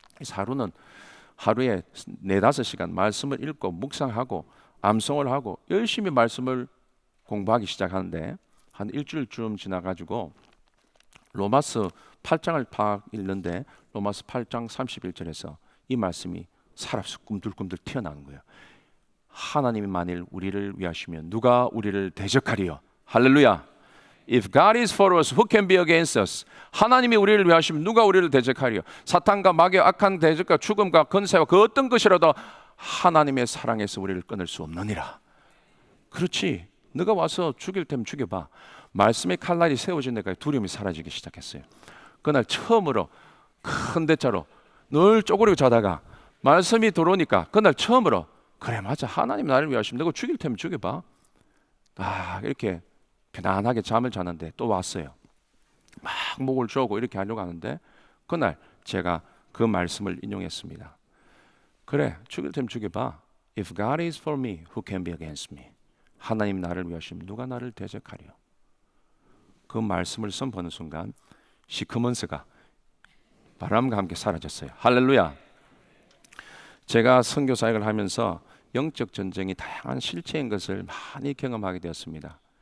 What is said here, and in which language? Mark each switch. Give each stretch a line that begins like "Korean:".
Korean: 하루는 하루에 4-5시간 말씀을 읽고 묵상하고 암송을 하고 열심히 말씀을 공부하기 시작하는데 한 일주일쯤 지나가지고 로마서 8장을 팍 읽는데 로마서 8장 31절에서 이 말씀이 살아서 꿈들꿈들 튀어나오는 거예요. 하나님이 만일 우리를 위하시면 누가 우리를 대적하리요? 할렐루야.
English: If God is for us, who can be against us?
Korean: 하나님이 우리를 위하시면 누가 우리를 대적하리요? 사탄과 마귀의 악한 대적과 죽음과 권세와 그 어떤 것이라도 하나님의 사랑에서 우리를 끊을 수 없느니라. 그렇지. 너가 와서 죽일 테면 죽여봐. 말씀의 칼날이 세워진 데까지 두려움이 사라지기 시작했어요. 그날 처음으로 큰 대자로 늘 쪼그리고 자다가 말씀이 들어오니까 그날 처음으로 그래 맞아, 하나님 나를 위하시면 내가 죽일 테면 죽여봐. 이렇게 편안하게 잠을 자는데 또 왔어요. 막 목을 조고 이렇게 하려고 하는데 그날 제가 그 말씀을 인용했습니다. 그래 죽일 테면 죽여봐.
English: If God is for me, who can be against me?
Korean: 하나님 나를 위하시면 누가 나를 대적하리요? 그 말씀을 선포하는 순간 시커먼스가 바람과 함께 사라졌어요. 할렐루야. 제가 선교 사역을 하면서 영적 전쟁이 다양한 실체인 것을 많이 경험하게 되었습니다.